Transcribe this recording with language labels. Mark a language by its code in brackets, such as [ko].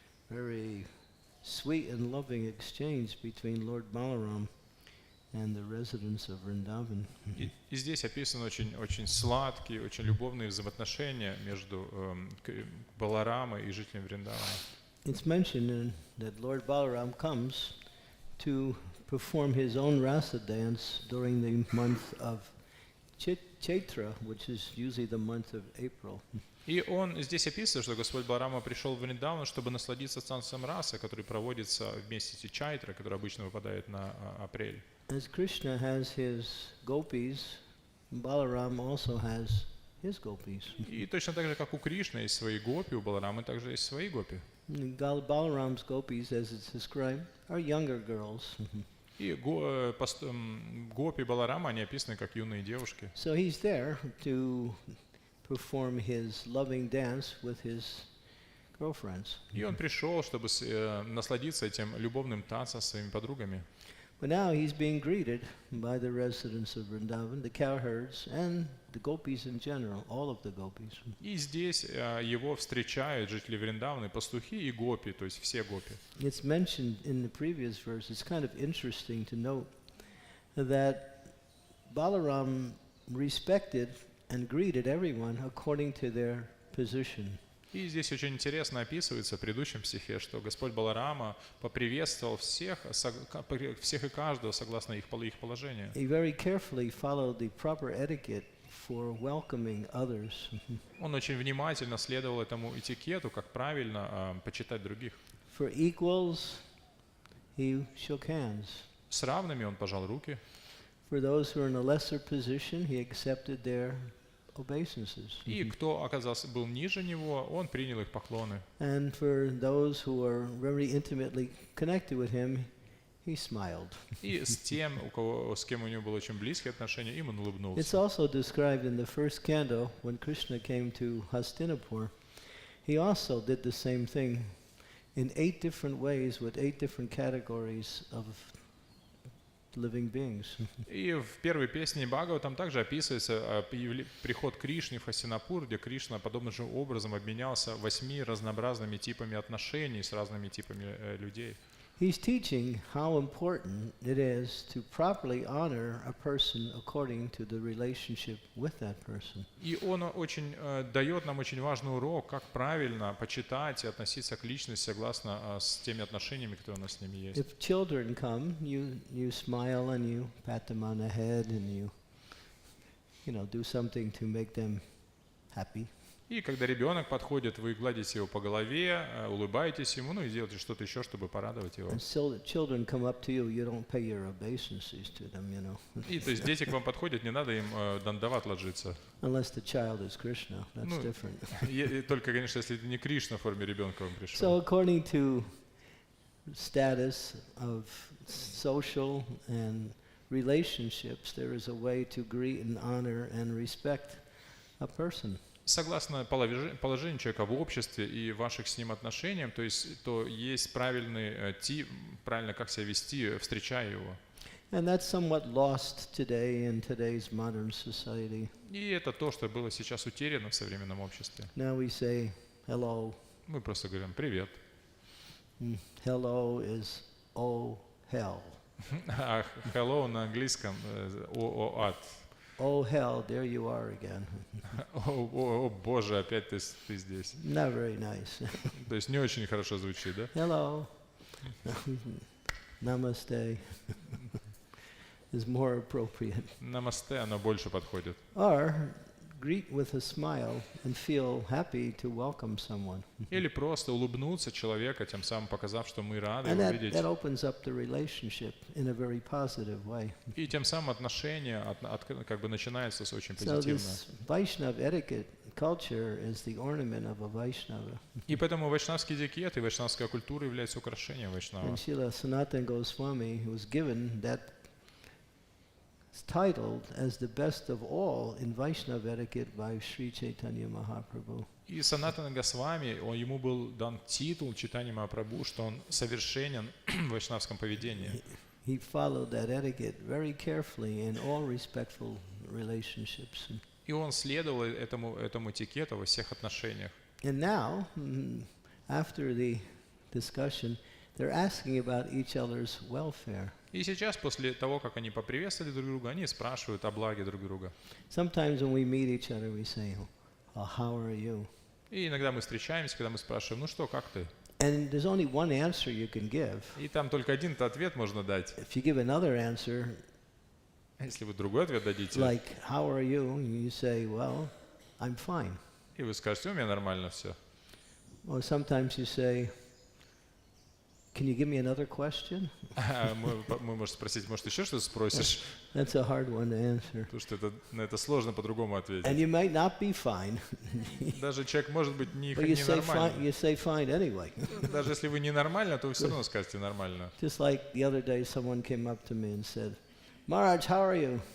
[en] Very sweet and loving exchange between Lord Balaram and the residents of Vrindavan. [ru] И здесь описаны очень сладкие, очень любовные взаимоотношения между Баларамой и жителями Вриндавана. [en] It's mentioned that Lord Balaram comes to perform his own rasa dance during the month of Chaitra, which is usually the month of April. [ru] И он здесь описывает, что Господь Баларама пришел в Вриндаван, чтобы насладиться танцем расы, который проводится в месяце Чайтра, который обычно выпадает на апрель. [en] As Krishna has his gopis, Balaram also has his gopis. [ru] И точно так же, как у Кришны есть свои гопи, у Баларамы также есть свои гопи. [en] Balaram's gopis, as it's described, are younger girls. [ru] И гопи Баларама, они описаны как юные девушки. [en] So he's there to perform his loving dance with his girlfriends. [ru] И он пришел, чтобы насладиться этим любовным танцем со своими подругами. [en] But now he's being greeted by the residents of Vrindavan, the cowherds, and the gopis in general, all of the gopis. [ru] И здесь его встречают жители Вриндавана, пастухи и гопи, то есть все гопи. [en] It's mentioned in the previous verse. It's kind of interesting to note that Balaram respected and greeted everyone according to their position. [ru] И здесь очень интересно описывается в предыдущем стихе, что Господь Баларама поприветствовал всех и каждого согласно их положению. [en] He very carefully followed the proper etiquette for welcoming others. [ru] Он очень внимательно следовал этому этикету, как правильно почитать других. [en] For equals, he shook hands. [ru] С равными он пожал руки. [en] For those who are in a lesser position, he accepted their obeisances. [ru] И кто был ниже него, он принял их поклоны. [en] And for those who are very intimately connected with him, he smiled. [ru] И с тем, с кем у него было очень близкие отношения, им он улыбнулся. [en] It's also described in the first canto when Krishna came to Hastinapur. He also did the same thing in 8 different ways with 8 different categories of living beings. [ru] И в первой песне Бхагаватам также описывается приход Кришны в Хастинапур, где Кришна подобным же образом обменялся 8 разнообразными типами отношений с разными типами людей. [en] He's teaching how important it is to properly honor a person according to the relationship with that person. [ru] И он очень дает нам очень важный урок, как правильно почитать и относиться к личности согласно с теми отношениями, которые у нас с ними есть. [en] If children come, you smile and you pat them on the head and you do something to make them happy. [ru] И когда ребенок подходит, вы гладите его по голове, улыбаетесь ему, и делаете что-то еще, чтобы порадовать его. [en] And so children come up to you, you don't pay your obeisances to them, [ru] И то есть дети к вам подходят, не надо им дандават ложиться. [en] Unless the child is Krishna, that's different. [ru] И только, конечно, если это не Кришна в форме ребенка вам пришел. [en] So according to status of social and relationships, there is a way to greet and honor and respect a person. [ru] Согласно положению человека в обществе и ваших с ним отношениям, то есть правильный тип, правильно как себя вести, встречая его. [en] And that's somewhat lost today in today's modern society. [ru] И это то, что было сейчас утеряно в современном обществе. [en] Now we say hello. [ru] Мы просто говорим привет. [en] Hello is oh hell. [ru] А [en] hello [ru] на английском ад. [en] Oh hell, there you are again. [ru] О Боже, опять ты здесь. [en] Not very nice. [ru] То есть не очень хорошо звучит, да? [en] Hello. Namaste is more appropriate. [ru] Намасте, оно больше подходит. [en] Or greet with a smile and feel happy to welcome someone. [ru] Или просто улыбнуться человека, тем самым показав, что мы рады [en] And [ru] его видеть. [en] that opens up the relationship in a very positive way. [ru] И тем самым отношения как бы начинается с очень [en] So [ru] позитивно. [en] this Vaishnava etiquette culture is the ornament of a Vaishnava. [ru] И поэтому вайшнавский этикет и вайшнавская культура являются украшением вайшнава. [en] And Srila Sanatana Goswami was given that titled as the best of all in Vaishnava etiquette by Sri Chaitanya Mahaprabhu. [ru] И Санатана Госвами, ему был дан титул Чайтаньи Махапрабху, что он совершенен в вайшнавском поведении. [en] He followed that etiquette very carefully in all respectful relationships. [ru] И он следовал этому этикету во всех отношениях. [en] And now, after the discussion, they're asking about each other's welfare. [ru] И сейчас, после того, как они поприветствовали друг друга, они спрашивают о благе друг друга. [en] Sometimes when we meet each other, we say, "Oh, how are you?" [ru] И иногда мы встречаемся, когда мы спрашиваем, ну что, как ты? [en] And there's only one answer you can give. [ru] И там только один ответ можно дать. [en] If you give another answer, [ru] А если вы другой ответ дадите, [en] like, "How are you?" you say, "Well, I'm fine." [ru] и вы скажете, у меня нормально все. [en] Or sometimes you say, "Can you give me another question?" [ru] Мы можем спросить, может, еще что-то спросишь? [en] That's a hard one to answer. [ru] Потому что на это сложно по-другому [en] And [ru] ответить. [en] you might not be fine, [ru] Даже человек может быть [en] but you say fine. [ru] ненормальный. [en] You say fine anyway. [ru] Даже если вы ненормально, то вы все равно скажете нормально. [en] Just like the other day, someone came up to me and said, "Maharaj, how are you?"